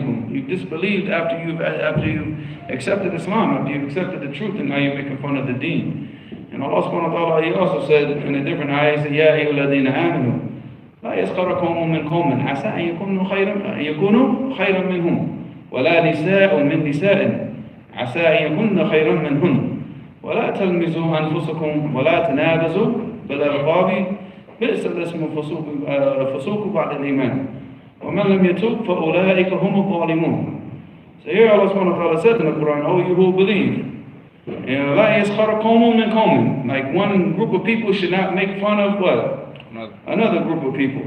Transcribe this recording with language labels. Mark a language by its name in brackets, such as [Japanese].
[English] You disbelieved after you accepted Islam, after you accepted the truth, and now you're making fun of the deen. And Allah subhanahu wa ta'ala, He also said in a different ayah, He said, Ya ayyuhalladhina amanu, [Arabic] لا يسخر قوم من قوم عسى أن يكونوا خيرا منهم ولا نساء من نساء عسى أن يكون خيرا منهن ولا تلمزوا أنفسكم ولا تنابزوا بالألقاب بئس الاسم فسوق بعد الإيمان ومن لم يتوب فأولئك هم الظالمون. [English] So here Allah subhanahu wa ta'ala said in the Quran, oh you who believe, [Arabic] لا يسخر قوم من قوم, [English] like one group of people should not make fun of what? Another group of people.